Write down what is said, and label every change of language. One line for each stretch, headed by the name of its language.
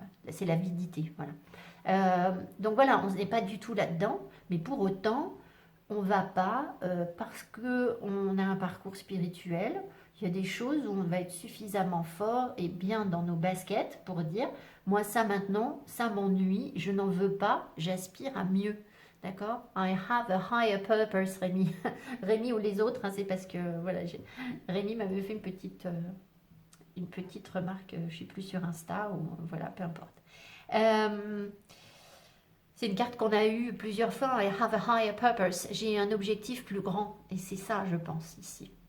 French: c'est l'avidité, voilà. Donc voilà, on n'est pas du tout là-dedans, mais pour autant, on va pas, parce qu'on a un parcours spirituel, il y a des choses où on va être suffisamment fort et bien dans nos baskets pour dire, moi ça maintenant, ça m'ennuie, je n'en veux pas, j'aspire à mieux. D'accord?
English: I have a higher purpose, Rémi.
French: Rémi ou les autres, hein, c'est parce que, voilà, Rémi m'avait fait une petite remarque, je ne suis plus sur Insta, ou voilà, peu importe. Euh, c'est une carte qu'on a eue plusieurs fois.
English: I have a higher purpose.
French: J'ai un objectif plus grand. Et c'est ça, je pense, ici.